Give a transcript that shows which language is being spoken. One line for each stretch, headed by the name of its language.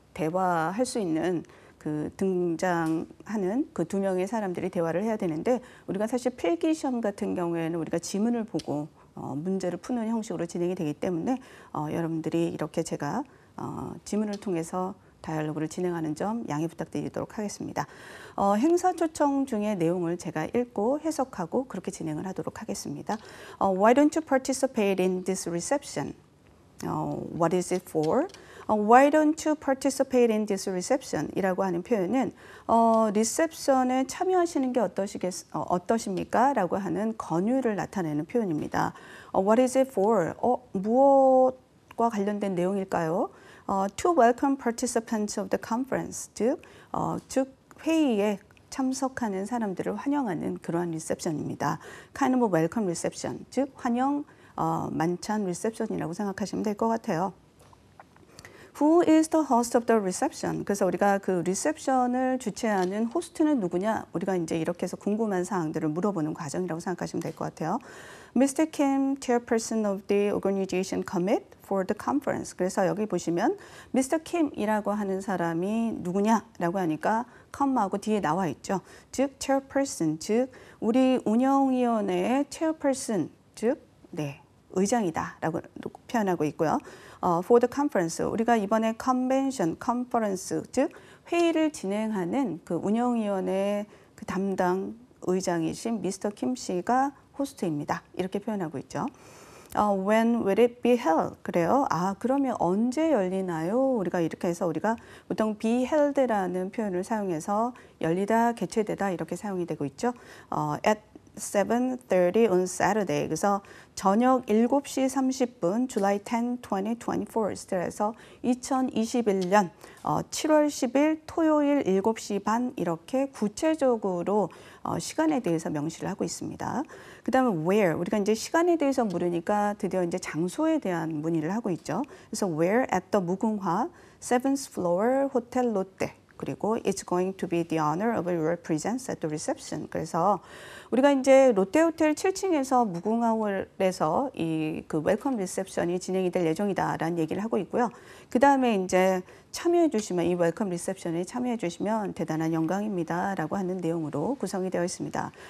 Korean: 대화할 수 있는 등장하는 2명의 사람들이 대화를 해야 되는데, 우리가 사실 필기시험 같은 경우에는 우리가 지문을 보고 문제를 푸는 형식으로 진행이 되기 때문에 여러분들이 이렇게 제가 지문을 통해서 다이얼로그를 진행하는 점 양해 부탁드리도록 하겠습니다. 행사 초청 중에 내용을 제가 읽고 해석하고 그렇게 진행을 하도록 하겠습니다.
English: Why don't you participate in this reception? What is it for? Why don't you participate in this reception?
Korean: 이라고 하는 표현은 리셉션에 참여하시는 게 어떠십니까? 라고 하는 권유를 나타내는 표현입니다.
English: What is it for?
Korean: 무엇과 관련된 내용일까요?
English: To welcome participants of the conference,
Korean: 즉 회의에 참석하는 사람들을 환영하는 그러한 리셉션입니다.
English: Kind of a welcome reception,
Korean: 즉 환영 만찬 리셉션이라고 생각하시면 될 것 같아요.
English: Who is the host of the reception?
Korean: 그래서 우리가 그 리셉션을 주최하는 호스트는 누구냐? 우리가 이제 이렇게 해서 궁금한 사항들을 물어보는 과정이라고 생각하시면 될 것 같아요.
English: Mr. Kim, chairperson of the organization commit for the conference.
Korean: 그래서 여기 보시면 Mr. Kim이라고 하는 사람이 누구냐라고 하니까 come하고 뒤에 나와 있죠. 즉 chairperson, 즉 우리 운영위원회의 chairperson, 즉 의장이다라고 표현하고 있고요.
English: For the conference,
Korean: 우리가 이번에 convention, conference, 즉 회의를 진행하는 그 운영위원회 그 담당 의장이신 미스터 킴 씨가 호스트입니다. 이렇게 표현하고 있죠.
English: When will it be held?
Korean: 그래요. 그러면 언제 열리나요? 우리가 이렇게 해서 우리가 보통 be held라는 표현을 사용해서 열리다, 개최되다 이렇게 사용이 되고 있죠.
English: At 7:30 on Saturday.
Korean: 그래서 저녁 7시 30분 July 10, 2024에서 2021년 7월 10일 토요일 7시 반 이렇게 구체적으로 시간에 대해서 명시를 하고 있습니다. 그 다음에 where, 우리가 이제 시간에 대해서 물으니까 드디어 이제 장소에 대한 문의를 하고 있죠. 그래서
English: where at the 무궁화 7th floor 호텔 롯데. 그리고 it's going to be the honor of your presence at the reception.
Korean: 그래서 우리가 이제 롯데호텔 7층에서 무궁화홀에서 이 그 웰컴 리셉션이 진행이 될 예정이다라는 얘기를 하고 있고요. 그 다음에 이제 참여해 주시면 이 웰컴 리셉션에 참여해 주시면 대단한 영광입니다라고 하는 내용으로 구성이 되어 있습니다.